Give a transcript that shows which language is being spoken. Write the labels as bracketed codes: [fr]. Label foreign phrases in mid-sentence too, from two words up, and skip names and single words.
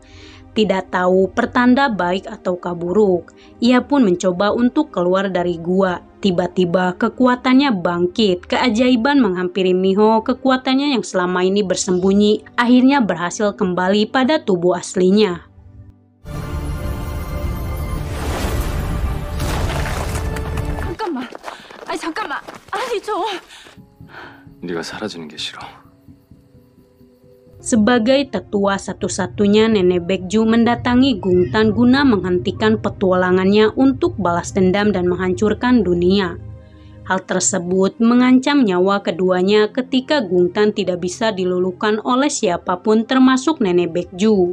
[id] Tidak tahu pertanda baik ataukah buruk, ia pun mencoba untuk keluar dari gua. Tiba-tiba kekuatannya bangkit, keajaiban menghampiri Miho. Kekuatannya yang selama ini bersembunyi akhirnya berhasil kembali pada tubuh aslinya. [ko] 잠깐만. 아니 저. 네가 사라지는 게 싫어. [id] Sebagai tetua satu-satunya, Nenek Baekju mendatangi Gungtan guna menghentikan petualangannya untuk balas dendam dan menghancurkan dunia. Hal tersebut mengancam nyawa keduanya ketika Gungtan tidak bisa diluluhkan oleh siapapun termasuk Nenek Baekju.